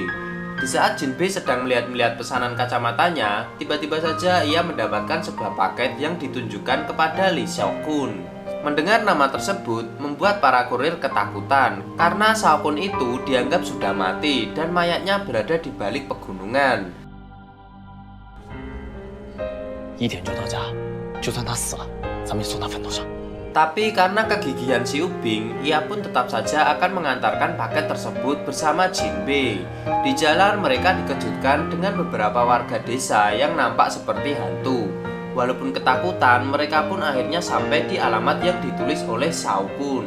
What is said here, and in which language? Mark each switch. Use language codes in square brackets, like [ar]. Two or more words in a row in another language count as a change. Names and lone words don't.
[id] Di saat Jinbe sedang melihat-melihat pesanan kacamatanya, tiba-tiba saja ia mendapatkan sebuah paket yang ditunjukkan kepada Li Xiaokun. Mendengar nama tersebut membuat para kurir ketakutan karena Xiaokun itu dianggap sudah mati dan mayatnya berada di balik pegunungan. [zh] 1点就到家，就算他死了，咱们也送他坟头上。 [id] Tapi karena kegigihan Xiu Bing, ia pun tetap saja akan mengantarkan paket tersebut bersama Jinbe. Di jalan mereka dikejutkan dengan beberapa warga desa yang nampak seperti hantu. Walaupun ketakutan, mereka pun akhirnya sampai di alamat yang ditulis oleh Shao Kun.